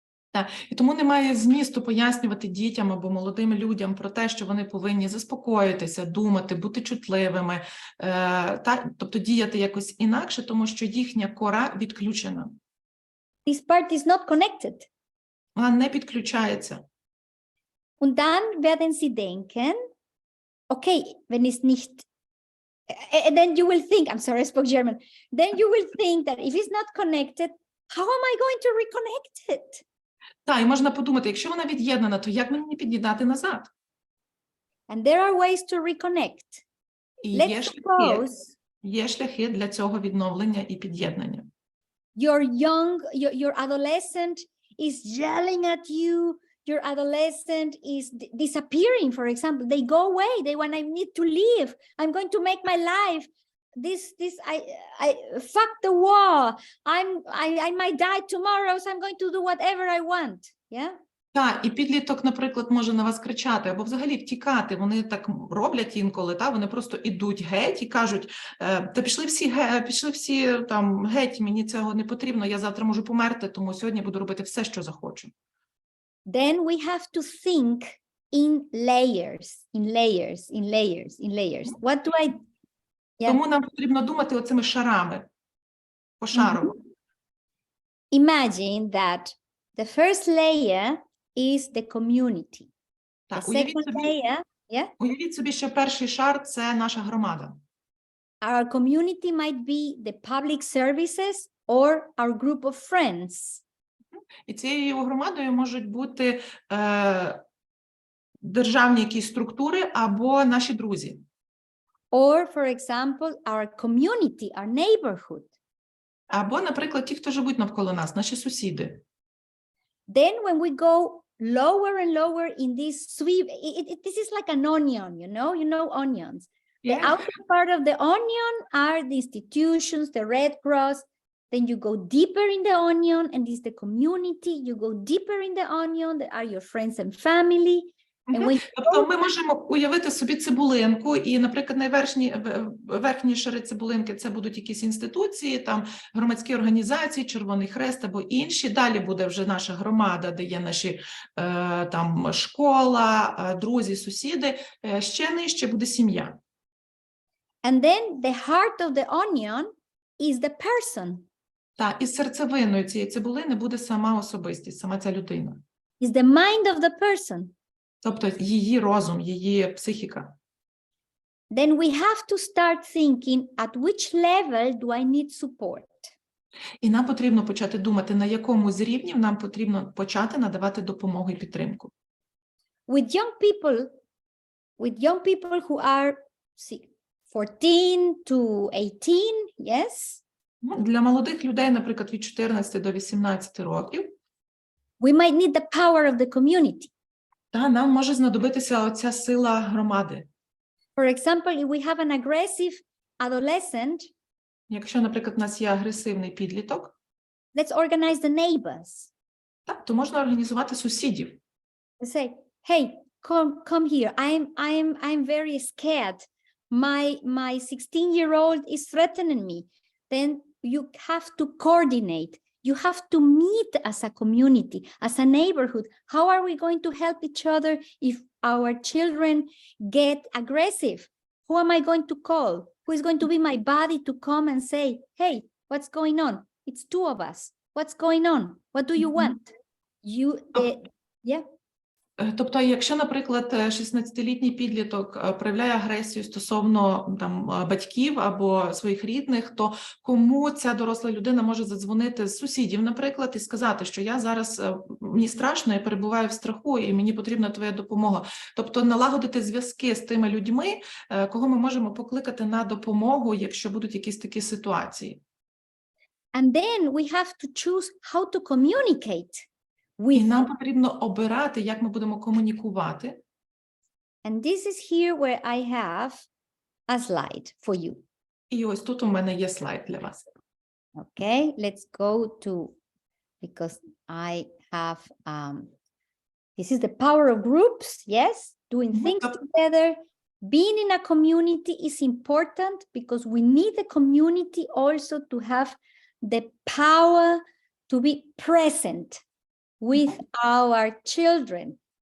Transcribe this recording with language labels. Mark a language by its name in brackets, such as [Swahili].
[Ukrainian] Так, і тому немає змісту пояснювати дітям або молодим людям про те, що вони повинні заспокоїтися, думати, бути чутливими, тобто діяти якось інакше, тому що їхня кора відключена. [English] This part is not connected. [Ukrainian] Вона не підключається. [German] Und dann werden sie denken, okay, wenn es nicht, [English] and then you will think, I'm sorry, I spoke German, then you will think that if it's not connected, how am I going to reconnect it? [Ukrainian] Так, і можна подумати, якщо вона від'єднана, то як мені під'єднати назад? [English] And there are ways to reconnect. [Ukrainian] І [English] Let's suppose [Ukrainian] є шляхи для цього відновлення і під'єднання. [English] your adolescent is yelling at you, your adolescent is disappearing, for example. They go away, I need to leave, I'm going to make my life. I fuck the war. I might die tomorrow, so I'm going to do whatever I want. Yeah? [Ukrainian] Так, і підліток, наприклад, може на вас кричати або взагалі втікати. Вони так роблять інколи, вони просто ідуть геть і кажуть, та пішли всі там геть, мені цього не потрібно, я завтра можу померти, тому сьогодні буду робити все, що захочу. [English] Then we have to think in layers. What do I... Yeah. [Ukrainian] Тому нам потрібно думати оцими шарами, пошарово. [English] Imagine that the first layer is the community. [Ukrainian] Так, [English] The second layer, [Ukrainian] уявіть собі, що перший шар – це наша громада. [English] Our community might be the public services or our group of friends. [Ukrainian] І цією громадою можуть бути державні якісь структури або наші друзі. [English] Or, for example, our community, our neighborhood. [Ukrainian] Або, наприклад, ті, хто живуть навколо нас, наші сусіди. [English] Then when we go lower and lower in this sweep, this is like an onion, you know onions. The outer part of the onion are the institutions, the Red Cross. Then you go deeper in the onion, and this is the community. You go deeper in the onion, that are your friends and family. [Ukrainian] Тобто ми можемо уявити собі цибулинку, і, наприклад, верхні шари цибулинки – це будуть якісь інституції, там громадські організації, Червоний Хрест або інші. Далі буде вже наша громада, де є наші там школа, друзі, сусіди. Ще нижче буде сім'я. [English] And then the heart of the onion is the person. [Ukrainian] Так, і серцевиною цієї цибулини буде сама особистість, сама ця людина. [English] Is the mind of the person. [Ukrainian] Тобто її розум, її психіка. [English] Then we have to start thinking at which level do I need support. [Ukrainian] І нам потрібно почати думати, на якому з рівнів нам потрібно почати надавати допомогу і підтримку. [English] With young people who are 14 to 18, yes? [Ukrainian] Для молодих людей, наприклад, від 14 до 18 років, [English] we might need the power of the community. [Ukrainian] Та нам може знадобитися оця сила громади. [English] For example, if we have an aggressive adolescent, [Ukrainian] якщо, наприклад, у нас є агресивний підліток, [English] let's organize the neighbors. [Ukrainian] Так, то можна організувати сусідів. [English] Say, hey, come here. I'm very scared. My 16-year-old is threatening me. Then you have to coordinate. You have to meet as a community, as a neighborhood. How are we going to help each other if our children get aggressive? Who am I going to call? Who is going to be my buddy to come and say, hey, what's going on? It's two of us. What's going on? What do you want? Yeah. [Ukrainian] Тобто, якщо, наприклад, 16-літній підліток проявляє агресію стосовно там батьків або своїх рідних, то кому ця доросла людина може задзвонити з сусідів, наприклад, і сказати, що я зараз, мені страшно, я перебуваю в страху, і мені потрібна твоя допомога. Тобто налагодити зв'язки з тими людьми, кого ми можемо покликати на допомогу, якщо будуть якісь такі ситуації. [English] And then we have to choose how to communicate. [Ukrainian] І нам потрібно обирати, як ми будемо комунікувати. [English] And this is here where I have a slide for you. [Ukrainian] І ось тут у мене є слайд для вас. [English] Okay, let's go to, because I have, this is the power of groups, yes? doing Mhm. things together. Being in a community is important because we need the community also to have the power to be present with our children.